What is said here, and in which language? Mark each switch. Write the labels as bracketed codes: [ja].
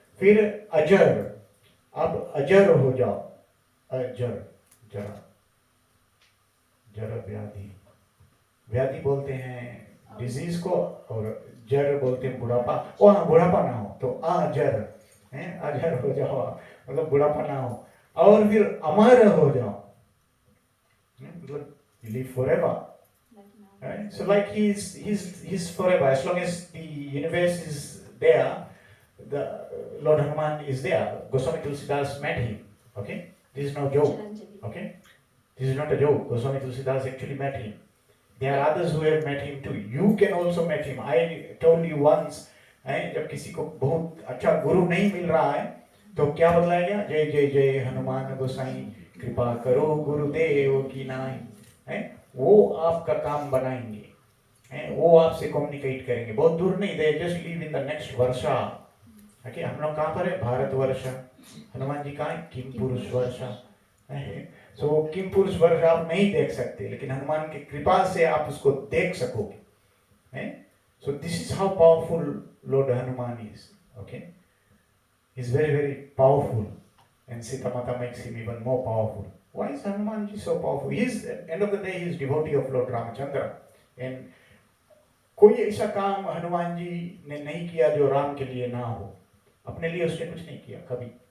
[hi] फिर अजर, अब अजर हो जाओ, अजर जरा जरा व्याधि, व्याधि बोलते हैं डिजीज को, और जर बोलते हैं बुढ़ापा। ओ हाँ बुढ़ापा ना हो तो अजर है, अजर हो जाओ मतलब बुढ़ापा ना हो। और फिर अमर हो जाओ, मतलब [en] live forever. Right? So like he's forever. As long as the universe is there, the Lord Hanuman is there. Goswami Tulsidas met him. Okay, this is no joke. Okay, This is not a joke. Goswami Tulsidas actually met him. There are others who have met him too. You can also meet him. I told you once, [hi] जब किसी को बहुत अच्छा गुरु नहीं मिल रहा है तो क्या बदलाएगा? जय जय जय हनुमान गोसाई कृपा करो गुरुदेव की नाई। वो आपका काम बनाएंगे, वो आपसे कम्युनिकेट करेंगे। बहुत दूर नहीं, [en] They just live in the next वर्षा। [hi] Okay, हम लोग कहाँ पर है? भारत वर्ष। हनुमान जी कहाँ है? किम पुरुष वर्षा। सो वो किम पुरुष वर्ष आप नहीं देख सकते, लेकिन हनुमान की कृपा से आप उसको देख सकोगे। [en] So this is how powerful lord Hanuman is. Okay, he is very very powerful, and Sita Mata makes him even more powerful. Why is Hanuman ji so powerful? He is, at the end of the day, he is devotee of Lord Ramachandra, and [hi] कोई ऐसा काम हनुमान जी ने नहीं किया जो राम के लिए ना हो। अपने लिए उसने कुछ नहीं किया कभी।